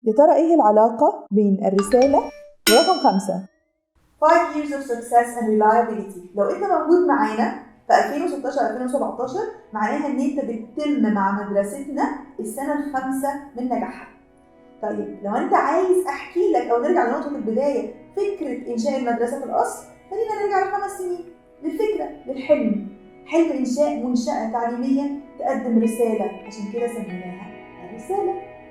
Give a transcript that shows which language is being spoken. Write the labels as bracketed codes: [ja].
[ar] يا ترى ايه العلاقة بين الرسالة ورقم 5؟ [en] 5 years of success and reliability. [ar] لو انت موجود معانا في 2016-2017 معناها ان انت بتتم مع مدرستنا السنة الخامسة من نجاحها. طيب لو انت عايز احكي لك او نرجع لنقطة البداية، فكرة انشاء المدرسة في الاصل، خلينا نرجع ل5 سنين للفكرة، للحلم، حلم انشاء منشأة تعليمية تقدم رسالة، عشان كده سميناها الرسالة.